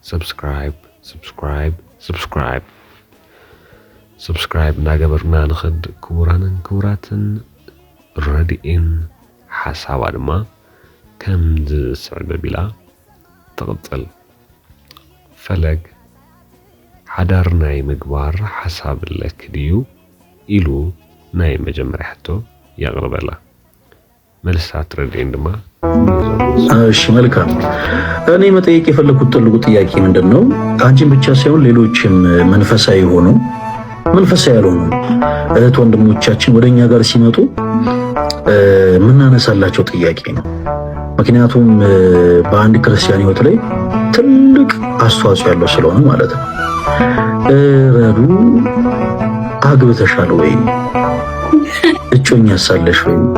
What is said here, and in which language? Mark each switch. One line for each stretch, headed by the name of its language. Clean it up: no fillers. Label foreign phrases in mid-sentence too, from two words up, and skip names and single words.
Tigrinya: ሰብስክራይብ እናገበርና ንኸድ ክቡራንን ክቡራትን ረድኤን ሓሳባ ድማ ከም ዝስዕብ ኣቢላ ትቕጽል ፈለግ ሓዳር ናይ ምግባር ሓሳብ ኣለክ ድዩ ኢሉ ናይ መጀመርያ ሕቶ ያቕርበላ መልሳት ረድኤን ድማ
Amharic: እሺ መልካም እኔ መጠየቅ የፈለኩት ትልቁ ጥያቄ ምንድነው አንቺን ብቻ ሳይሆን ሌሎችም መንፈሳዊ ሆኖ መንፈሳዊ ያልሆኑ እህት ወንድሞቻችን ወደኛ ጋር ሲመጡ ምናነሳላቸው ጥያቄ ነው ምክንያቱም በአንድ ክርስቲያን ሕይወት ላይ ትልቅ አስተዋጽኦ ያለው ስለሆነ ማለት ነው ረዱ አግብተሻል ወይ እጮኛ ሳለሽ ወይ